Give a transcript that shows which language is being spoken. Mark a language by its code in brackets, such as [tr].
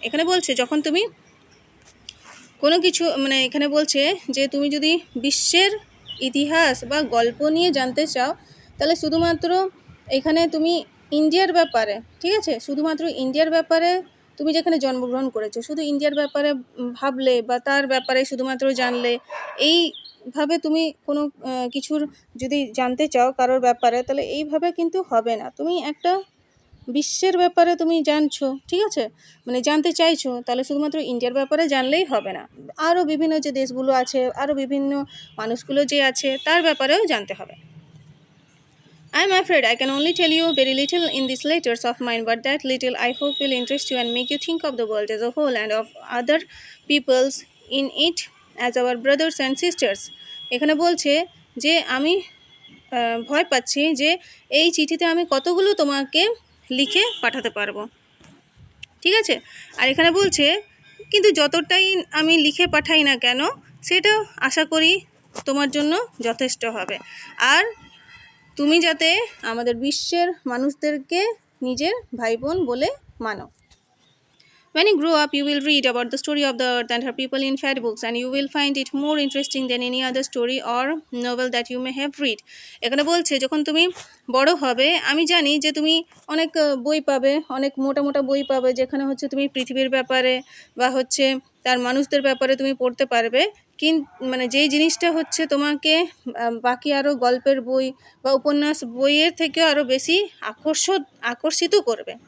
[bn] এখানে বলছে যখন তুমি কোনো কিছু মানে এখানে বলছে যে তুমি যদি বিশ্বের ইতিহাস বা গল্প নিয়ে জানতে চাও তাহলে শুধুমাত্র এখানে তুমি ইন্ডিয়ার ব্যাপারে, ঠিক আছে, শুধুমাত্র ইন্ডিয়ার ব্যাপারে তুমি যেখানে জন্মগ্রহণ করেছো শুধু ইন্ডিয়ার ব্যাপারে ভাবলে বা তার ব্যাপারে শুধুমাত্র জানলে, এইভাবে তুমি কোনো কিছুর যদি জানতে চাও কারোর ব্যাপারে তাহলে এইভাবে কিন্তু হবে না। তুমি একটা বিশ্বের ব্যাপারে তুমি জানছো, ঠিক আছে, মানে জানতে চাইছো, তাহলে শুধুমাত্র ইন্ডিয়ার ব্যাপারে জানলেই হবে না, আরও বিভিন্ন যে দেশগুলো আছে আরও বিভিন্ন মানুষগুলো যে আছে তার ব্যাপারেও জানতে হবে। [en] I am afraid I can only tell you very little in these letters of mine, but that little I hope will interest you and make you think of the world as a whole and of other peoples in it as our brothers and sisters. [bn] এখানে বলছে যে আমি ভয় পাচ্ছি যে এই চিঠিতে আমি কতগুলো তোমাকে লিখে পাঠাতে পারবো, ঠিক আছে? আর এখানে বলছে কিন্তু যতটাই আমি লিখে পাঠাই না কেন সেটা আশা করি তোমার জন্য যথেষ্ট হবে। আর তুমি যাতে আমাদের বিশ্বের মানুষদেরকে নিজের ভাই বোন বলে মানো। [en] When you grow up, you will read about the story of the earth and her people in fairy books, and you will find it more interesting than any other story or novel that you may have read. [bn] এখানে বলছে যখন তুমি বড় হবে, আমি জানি যে তুমি অনেক বই পাবে, অনেক মোটা মোটা বই পাবে, যেখানে হচ্ছে তুমি পৃথিবীর ব্যাপারে বা হচ্ছে তার মানুষদের ব্যাপারে তুমি পড়তে পারবে। মানে যেই জিনিসটা হচ্ছে তোমাকে বাকি আরও গল্পের বই বা উপন্যাস বইয়ের থেকেও আরও বেশি আকর্ষিত করবে।